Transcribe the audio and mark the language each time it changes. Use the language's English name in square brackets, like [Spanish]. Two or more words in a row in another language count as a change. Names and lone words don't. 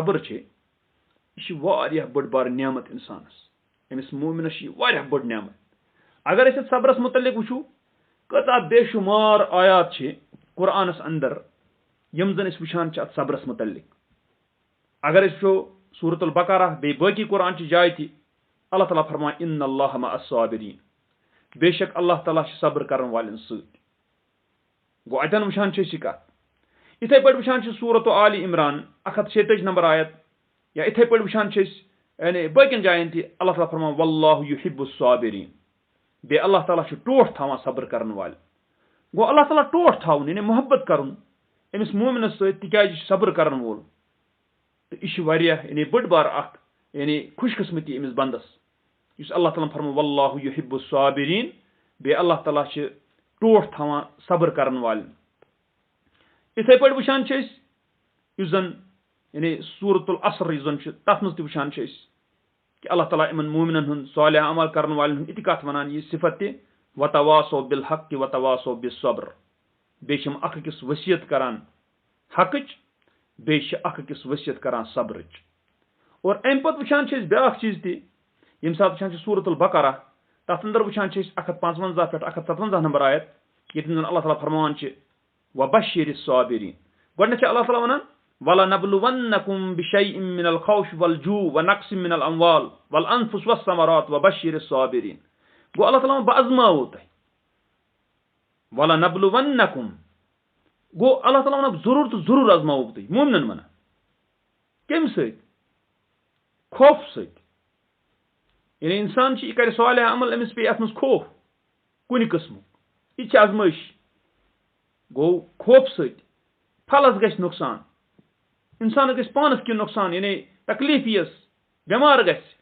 [Kashmiri] صبر چھِ یہِ چھِ واریاہ بٔڑ بارٕ نعمت اِنسانس أمِس مومِنس چھِ یہِ واریاہ بٔڑ نعمت اگر أسۍ اتھ صبرس متعلق وٕچھو کۭژاہ بے شُمار آیات چھِ قرآنس اندر یِم زن أسۍ وٕچھان چھِ اتھ صبرس متعلق اگر أسۍ وٕچھو سورۃ البقرہ بیٚیہِ باقی قرآن چہِ جایہِ تہِ اللہ تعالیٰ فرمان [Arabic] اِن اللہ مع الصابریٖن [Kashmiri] بے شک اللہ تعالیٰ چھِ صبر کرن والٮ۪ن سۭتۍ گوٚو اتٮ۪ن وٕچھان چھِ أسۍ یہِ کتھ یِتھے پٲٹھۍ وٕچھان چھِ سورۃ آلِ عمران 146 نمبر آیت یا یِتھے پٲٹھۍ وٕچھان چھِ أسۍ یعنی باقین جاین تہِ اللہ تعالیٰ فرمان [Arabic] واللہ یحب الصابریٖن [Kashmiri] بیٚیہِ اللہ تعالیٰ چھُ ٹوٹھ تھاوان صبر کرن والٮ۪ن گوٚو اللہ تعالیٰ ٹوٹھ تھاوُن یعنی محبت کرُن أمِس مومِنس سۭتۍ تِکیٛازِ یہِ چھُ صبر کرن وول تہٕ یہِ چھِ واریاہ یعنی بٔڑ بار اکھ یعنی خوش قسمتی أمِس بنٛدس یُس اللہ تعالیٰ فرمان [Arabic] واللہ یحب الصابریٖن [Kashmiri] بیٚیہِ اللہ تعالیٰ چھِ ٹوٹھ تھاوان صبر کرن والٮ۪ن یِتھے پٲٹھۍ وٕچھان چھِ أسۍ یُس زن یعنی سورۃ العصر یُس زن چھُ تتھ منٛز تہِ وٕچھان چھِ أسۍ کہِ اللہ تعالیٰ یِمن مومِنن ہُنٛد صالح عمل کرن والٮ۪ن ہُنٛد یہِ تہِ کتھ ونان یہِ صفت تہِ [Arabic] وتواصوا بالحق وتواصوا بالصبر [Kashmiri] بیٚیہِ چھِ یِم اکھ أکِس ؤصیت کران حقٕچ بیٚیہِ چھِ اکھ أکِس ؤصیت کران صبرٕچ اور امہِ پتہٕ وٕچھان چھِ أسۍ بیاکھ چیٖز تہِ ییٚمہِ ساتہٕ وٕچھان چھِ سورۃ البقرہ تتھ اندر وٕچھان چھِ أسۍ 155 پٮ۪ٹھ 157 نمبر آیت ییٚتٮ۪ن زن اللہ تعالیٰ فرمان چھِ [Arabic] وبشر الصابریٖن [Kashmiri] گۄڈنیتھ چھِ اللہ تعالیٰ ونان [Arabic] وَلَنَبْلُوَنَّكُمْ بِشَيْءٍ مِّنَ الْخَوْفِ وَالْجُوعِ وَنَقْصٍ مِّنَ الْأَمْوَالِ وَالْأَنفُسِ وَالثَّمَرَاتِ وَبَشِّرِ الصَّابِرِينَ [Kashmiri] گوٚو اللہ تعالیٰ بہٕ ازماوو تۄہہِ وَلَنَبْلُوَنَّكُمْ گوٚو اللہ تعالیٰ ونان ضروٗر تہٕ ضروٗر ازماوو بہٕ تُہۍ مومنن ونان کمہِ سۭتۍ خوف سۭتۍ یعنی انسان چھِ یہِ کرِ صالح عمل أمِس پیٚیہِ اتھ منٛز خوف کُنہِ قٕسمُک یہِ چھِ ازمٲیش گوٚو خوف سۭتۍ پھلس گژھِ نۄقصان انسانس گژھِ پانس کینٛہہ نۄقصان یعنی تکلیف یِیس بٮ۪مار گژھِ